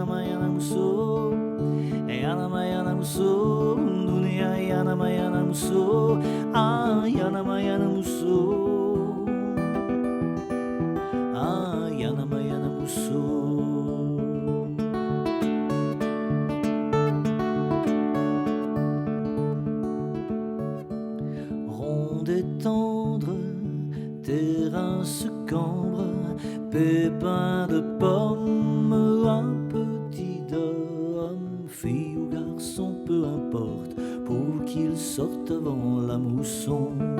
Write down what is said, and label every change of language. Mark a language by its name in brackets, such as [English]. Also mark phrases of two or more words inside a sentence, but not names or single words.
[Bambara] mayana muso, yana mayana muso, dunia yana mayana muso, yana mayana muso, yana mayana muso. [French] Ronde et tendre, terrain se cambre, pépin de pomme, un petit homme, fille ou garçon, peu importe, pour qu'il sorte avant la mousson.